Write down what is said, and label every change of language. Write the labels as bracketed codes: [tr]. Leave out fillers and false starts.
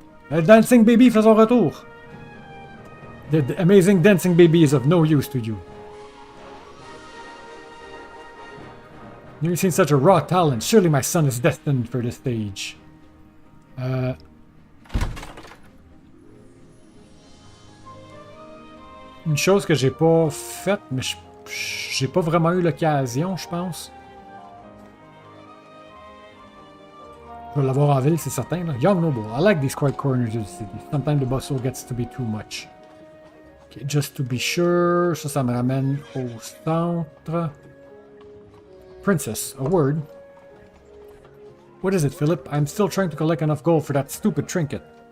[fr] Le [en] dancing baby [fr] fait son retour. [en] The amazing dancing baby is of no use to you. Never seen such a raw talent. Surely my son is destined for the stage. [fr] Une chose que j'ai pas faite, mais j'ai pas vraiment eu l'occasion, je pense. Je vais l'avoir en ville, c'est certain. Là. Young Noble. [en] I like these quiet corners of the city. Sometimes the bustle gets to be too much. [fr] Okay, [en] just to be sure, [fr] ça me ramène au centre. [en] Princess, a word. What is it, Philip? I'm still trying to collect enough gold for that stupid trinket.